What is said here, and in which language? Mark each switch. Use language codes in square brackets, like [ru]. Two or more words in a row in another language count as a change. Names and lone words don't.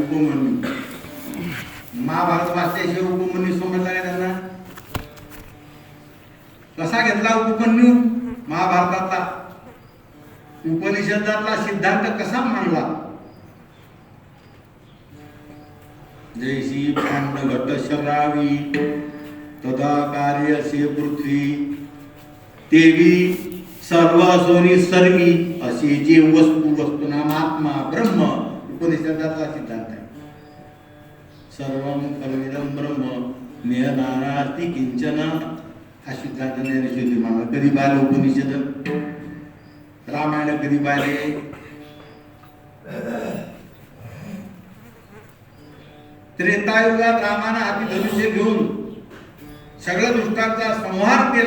[mr] उपमन्यू महाभारत वाचल्याशिवाय उपमन्यू समजला नाही त्यांना. कसा घेतला उपमन्यू महाभारतातला? उपनिषदातला सिद्धांत कसा मांडला? जैसी भांड घट शरावी तदा कार्यसे पृथ्वी तेवी सर्वासोनी सर्वी अशी जे वस्तुनाम आत्मा ब्रह्म उपनिषदातला सिद्धांत आहे. [sa] सर्वं खलविदं ब्रह्म नियनानास्ति किंचन [mr] हा सिद्धांत ज्ञानेश्वरी मानला. कधी पाहिलं उपनिषद? रामायण कधी पाहिले? त्रेतायुगात रामाने हाती धनुष्य घेऊन सगळ्या दुष्टांचा संहार केला.